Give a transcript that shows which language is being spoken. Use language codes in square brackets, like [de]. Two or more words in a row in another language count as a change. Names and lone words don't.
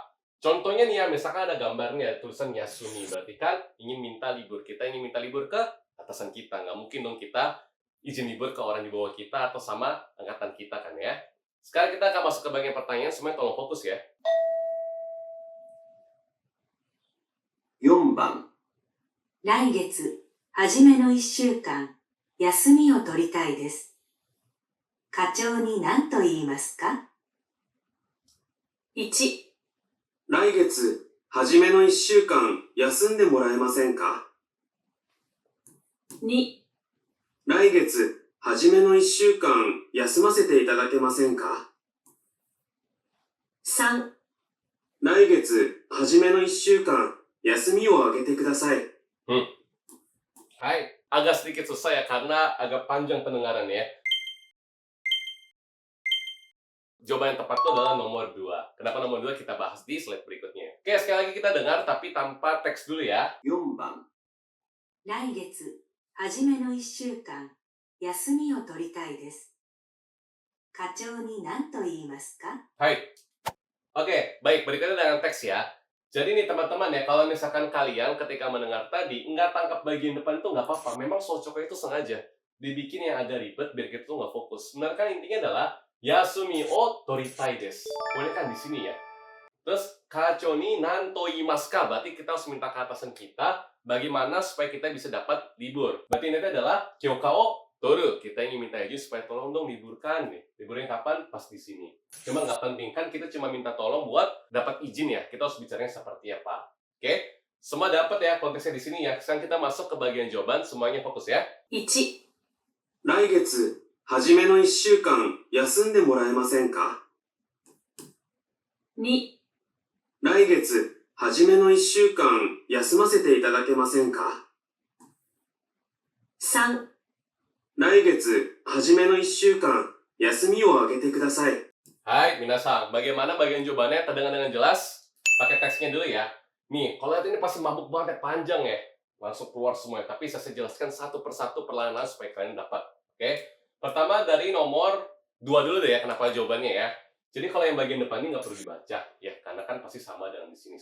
[id] Contohnya nih ya, misalkan ada gambarnya, tulisan Yasumi. Berarti kan ingin minta libur. Kita ingin minta libur ke atasan kita. Nggak mungkin dong kita izin libur ke orang di bawah kita atau sama angkatan kita kan ya. Sekarang kita akan masuk ke bagian pertanyaan, semuanya tolong fokus ya. [ja] 4 番、来月、はじめの1週間、休みを取りたいです。課長に何と言いますか？ 1、来月、はじめの1週間、休んでもらえませんか？ 2、来月、はじめの1週間、休ませていただけませんか？ 3、来月、はじめの1週間、休みをあげてください。 [id] Hai, agak sedikit susah ya karena agak panjang pendengarannya. Jawaban yang tepat itu adalah nomor 2. Kenapa nomor 2 kita bahas di slide berikutnya. Oke, sekali lagi kita dengar tapi tanpa teks dulu ya. [ja] 4 番、来月、はじめの1週間、休みを取りたいです。課長に何と言いますか？ Hai. [id] Oke, baik, berikutnya dengan teks ya. Jadi nih teman-teman ya, kalau misalkan kalian ketika mendengar tadi nggak tangkap bagian depan itu nggak apa-apa. Memang Sochoko itu sengaja dibikin yang agak ribet biar kita tuh nggak fokus. Sebenarnya kan intinya adalah [ja] 休みを取りたいです. [id] Boleh kan di sini ya. Terus [ja] 課長に何と言いますか? [id] Berarti kita harus minta ke atasan kita bagaimana supaya kita bisa dapat libur. Berarti ini adalah [ja] 許可を取る. [id] Kita ingin minta izin supaya tolong dong liburkan nih. Liburnya kapan? Pas di sini. Cuma nggak penting kan kita cuma minta tolong buat dapat izin ya. Kita harus bicaranya seperti apa. Oke? Semua dapat ya konteksnya di sini ya. Sekarang kita masuk ke bagian jawaban. Semuanya fokus ya. [ja] 1、来月、はじめの1週間、休んでもらえませんか？ 2、来月、はじめの1週間、休ませていただけませんか？ 3、来月、はじめの1週間、休みをあげてください。はい、皆さん. [id] Bagaimana bagian jawabannya? Terdengar dengan jelas? Pakai teksnya dulu ya. Nih, kalau lihat ini pasti mabuk banget ya, panjang ya. Langsung keluar semuanya. Tapi saya jelaskan satu persatu perlahan-lahan supaya kalian dapat. Oke? Pertama dari nomor 2 dulu deh ya, kenapa jawabannya ya. Jadi kalau yang bagian depan ini nggak perlu dibaca. Ya, karena kan pasti sama dengan di sini.